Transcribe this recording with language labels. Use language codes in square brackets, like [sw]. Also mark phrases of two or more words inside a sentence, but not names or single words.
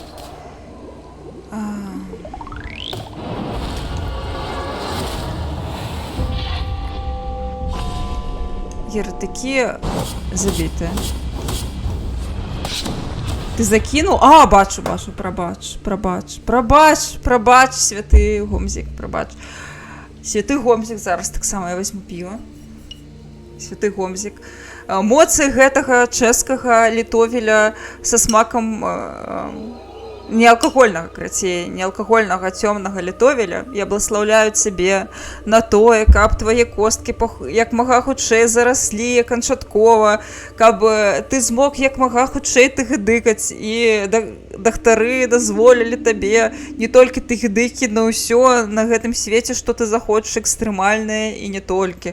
[uk] Єретики забиті. Ти закинув? А, бачу, пробач, святий Гомзик, пробач. Святий Гомзик, зараз так само я візьму пиво. [be] святы гомзік. Моцы гэтага чэшскага літовеля са смакам неалкагольнага, крацей, неалкагольнага цёмнага літовеля. Я благословляю цябе на тое, каб твае косткі як мага хутчэй зараслі канчаткова, каб ты змог як мага хутчэй тыгдыкаць і дактары дазволілі табе не толькі тыгдыкі на ўсё на гэтым свеце, што ты захочаш, экстрэмальнае і не толькі.